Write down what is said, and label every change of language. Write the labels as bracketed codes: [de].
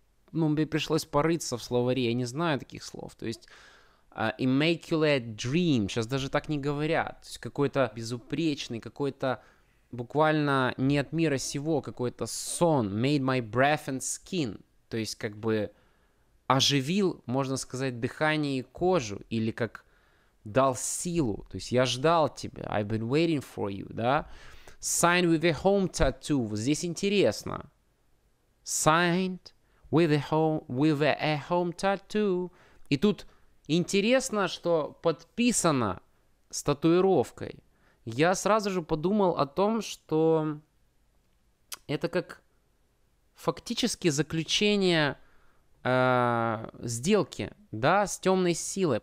[ru] Мне пришлось порыться в словаре, я не знаю таких слов. То есть [en] immaculate dream, [ru] сейчас даже так не говорят. То есть какой-то безупречный, какой-то буквально не от мира сего, какой-то сон. [en] Made my breath and skin. [ru] То есть оживил, можно сказать, дыхание и кожу, или как дал силу, то есть я ждал тебя, [en] I've been waiting for you, [ru] да. [en] Signed with a home tattoo, [ru] вот здесь интересно. [en] Signed with a home tattoo. [ru] И тут интересно, что подписано с татуировкой. Я сразу же подумал о том, что это как фактически заключение сделки, да, с темной силой.